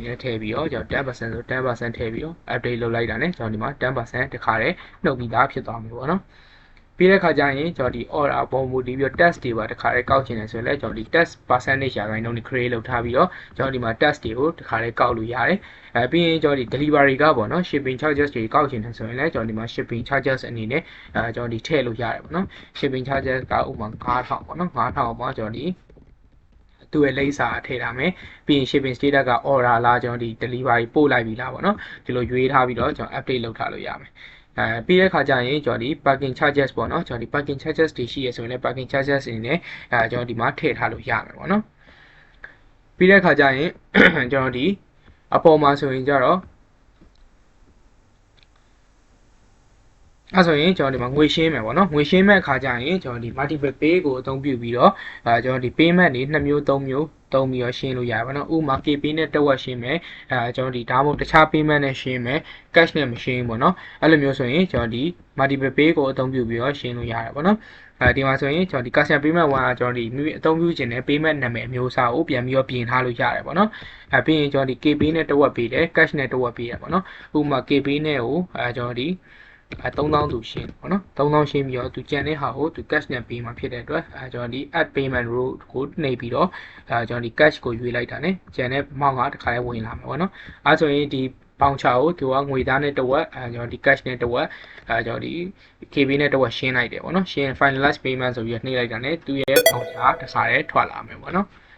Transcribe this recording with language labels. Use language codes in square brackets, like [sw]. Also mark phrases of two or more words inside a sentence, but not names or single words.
[my] နဲ့ထည့်ပြီးတော့ကျွန်တော်10%ဆို10%ထည့်ပြီးတော့ update လုပ်လိုက်တာ ਨੇ ကျွန်တော်ဒီမှာ10%တခါတည်းနှုတ်ပြီးသားဖြစ်သွားပြီပေါ့နော်ပြီးတဲ့ခါကျရင်ကျွန်တော်ဒီ order ပုံမူတည်ပြီးတော့ test တွေပါ တခါတည်းကောက်ချင်တယ်ဆိုရင်လည်းကျွန်တော်ဒီ [en] test percentage [my] ရာခိုင်နှုန်းတွေ create လုပ်ထားပြီးတော့ကျွန်တော်ဒီမှာ test တွေကိုတခါတည်းကောက်လို့ရတယ်ပြီးရင်ကျွန်တော်ဒီ delivery က ပေါ့နော် [en] shipping charges [my] တွေကောက်ချင်တယ်ဆိုရင်လည်းကျွန်တော်ဒီမှာ [en] shipping charges [my] အနေနဲ့ကျွန်တော်ဒီထည့်လို့ရတယ်ပေါ့နော် [en] shipping charges [my] ကဥပမာ9000ပေါ့နော်9000မှာကျွန်တော်ဒီသူ့ရဲ့လိပ်စာထည့်ထားမယ်ပြီးရင် [en] shipping status [my] က order လားကျွန်တော်ဒီ delivery ပို့လိုက်ပြီလားပေါ့နော်ဒီလိုရွေးထားပြီးတော့ကျွန်တော် update လုပ်ထားလို့ရမယ်ပြီးတဲ့ခါကျရင်ကျွန်တော်ဒီ [en] parking charges [my] ပေါ့နော်ကျွန်တော်ဒီ [en] parking charges [my] တွေရှိရဆိုရင်လည်း [en] parking charges [my] တွေနဲ့ကျွန်တော်ဒီမှာထည့်ထားလို့ရမယ်ပေါ့နော်ပြီးတဲ့ခါကျရင်ကျွန်တော်ဒီအပေါ်မှာဆိုရင်ကြတော့ အဲ့ဆိုရင်ကျွန်တော်ဒီမှာငွေရှင်းမယ်ပေါ့နော်ငွေရှင်းမဲ့အခါကျရင်ကျွန်တော်ဒီ [en] multiple pay [my] ကိုအသုံးပြုပြီးတော့ကျွန်တော်ဒီ payment တွေ2မျိုး3မျိုးသုံးပြီးတော့ရှင်းလို့ရပါတော့ဥပမာ KP နဲ့တစ်ဝက်ရှင်းမယ်ကျွန်တော်ဒီဒါမှမဟုတ်တခြား payment နဲ့ရှင်းမယ် cash နဲ့မရှင်းဘူးပေါ့နော်အဲ့လိုမျိုးဆိုရင်ကျွန်တော်ဒီ [en] multiple pay [my] ကိုအသုံးပြုပြီးတော့ရှင်းလို့ရတယ်ပေါ့နော်ဒီမှာဆိုရင်ကျွန်တော်ဒီ [en] customer payment [my] 1ကကျွန်တော်ဒီမိမိအသုံးပြုခြင်းနဲ့ payment နာမည်အမျိုးအ စားကိုပြန်ပြီးတော့ပြင်ထားလို့ရတယ်ပေါ့နော်ပြီးရင်ကျွန်တော်ဒီ KP နဲ့တစ်ဝက်ပေးတယ် cash နဲ့တစ်ဝက်ပေးရပေါ့နော်ဥပမာ KP နဲ့ကို ကျွန်တော်ဒီ3000သူရှင်းပေါ့နော်3000ရှင်းပြီးတော့သူကြံတဲ့ဟာကိုသူ cash နဲ့ပေးမှာဖြစ်တဲ့အတွက်ကျွန်တော်ဒီ [en] add payment row [my] ကိုနှိပ်ပြီးတော့ကျွန်တော်ဒီ cash ကိုရွေးလိုက်တာ ਨੇ ကြံတဲ့ amount ကတစ်ခါလေးဝင်လာမှာပေါ့နော်အဲဆိုရင်ဒီပေါင်ချာကိုသူကငွေသားနဲ့တစ်ဝက်ကျွန်တော်ဒီ cash နဲ့တစ်ဝက်ကျွန်တော်ဒီ KB နဲ့တစ်ဝက်ရှင်းလိုက်တယ်ပေါ့နော်ရှင်း [en] finalize payment [my] ဆိုပြီးတော့နှိပ်လိုက်တာ ਨੇ သူရဲ့ပေါင်ချာတစ်ခါလေးထွက်လာမယ်ပေါ့နော်